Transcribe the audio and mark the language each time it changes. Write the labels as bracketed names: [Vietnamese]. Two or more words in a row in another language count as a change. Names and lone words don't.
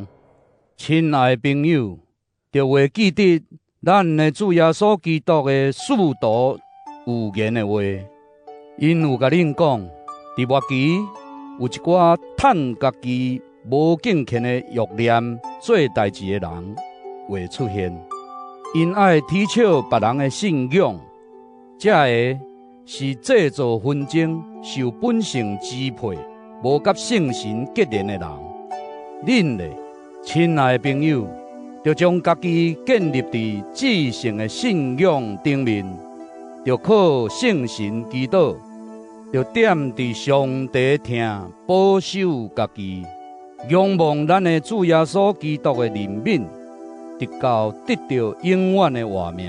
[Min Nan Chinese] 亲爱的朋友，就会记得咱的主耶稣基督的使徒有言的话，因有甲恁讲，伫末期有一寡趁家己无敬虔的欲念做代志的人会出现。因爱提倡别人的信仰，这个是制造纷争、受本性支配、无甲圣神结连的人。恁咧，亲爱的朋友，就将家己建立伫至圣的信仰顶面，就靠圣神祈祷，就踮伫上帝听保守家己，仰望咱的主耶稣基督的怜悯，直到得到永远的活命。